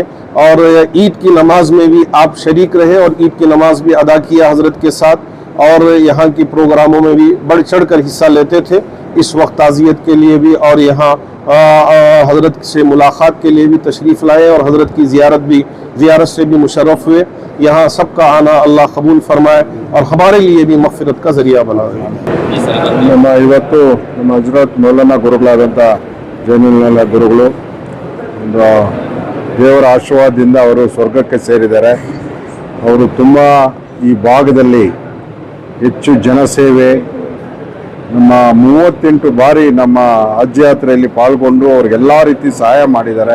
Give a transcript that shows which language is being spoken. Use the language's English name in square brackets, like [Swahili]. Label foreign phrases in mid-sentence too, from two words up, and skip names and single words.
[Urdu] اور عید کی نماز میں بھی آپ شریک رہے اور عید کی نماز بھی ادا کیا حضرت کے ساتھ اور یہاں کی پروگراموں میں بھی بڑھ چڑھ کر حصہ لیتے تھے. اس وقت تعزیت کے لیے بھی اور یہاں حضرت سے ملاقات کے لیے بھی تشریف لائے اور حضرت کی زیارت سے بھی مشرف ہوئے. یہاں سب کا آنا اللہ قبول فرمائے اور ہمارے لیے بھی مغفرت کا ذریعہ بنائے. [Kannada] ಇವತ್ತು ನಮ್ಮ [Urdu] حضرت مولانا [Kannada] ಗುರುಗಳಾದಂಥ ಜೈನುಲ್ಲಾ ಗುರುಗಳು ದೇವರ ಆಶೀರ್ವಾದದಿಂದ ಅವರು ಸ್ವರ್ಗಕ್ಕೆ ಸೇರಿದ್ದಾರೆ. ಅವರು ತುಂಬ ಈ ಭಾಗದಲ್ಲಿ ಹೆಚ್ಚು ಜನಸೇವೆ, ನಮ್ಮ 38 ಬಾರಿ ನಮ್ಮ ಹಜ್ ಯಾತ್ರೆಯಲ್ಲಿ ಪಾಲ್ಗೊಂಡು ಅವ್ರಿಗೆಲ್ಲ ರೀತಿ ಸಹಾಯ ಮಾಡಿದ್ದಾರೆ.